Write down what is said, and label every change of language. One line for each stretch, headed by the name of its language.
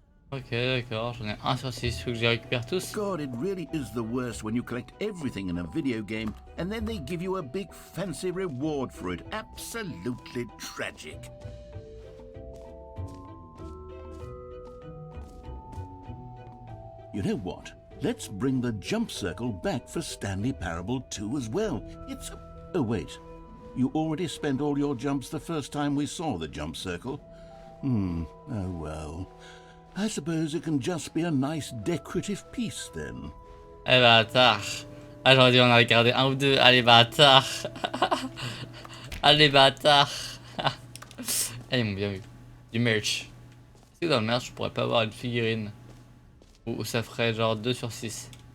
French: Ok, d'accord, j'en ai 1 sur 6, faut que je les récupère tous.
English: God, it really is the worst when you collect everything in a video game and then they give you a big fancy reward for it. Absolutely tragic. You know what? Let's bring the jump circle back for Stanley Parable 2 as well. It's a... Oh, wait. You already spent all your jumps the first time we saw the jump circle? Oh well. I suppose it can just be a nice decorative piece then.
French: Eh bâtard. Ah, j'aurais dû en regarder un ou deux. Allez, bâtard. Allez, bâtard. Ah, ils m'ont bien vu. Du merch. Est-ce que dans le merch, je pourrais pas avoir une figurine où ça ferait genre 2 sur 6.